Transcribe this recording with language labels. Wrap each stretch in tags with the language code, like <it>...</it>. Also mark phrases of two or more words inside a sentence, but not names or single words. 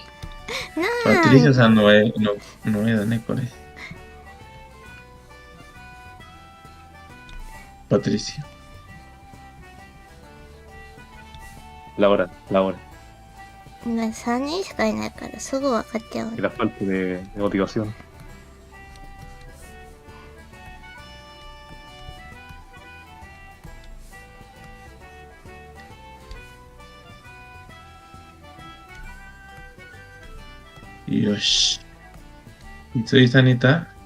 <ja>パトリシャさんの絵だね、これ。パトリシャ。ラオラ。今3人しかいないからすぐ分かっちゃう。</ja> <es>La falta de motivación.</es> <ja>Yoし。いついさんいた？</ja>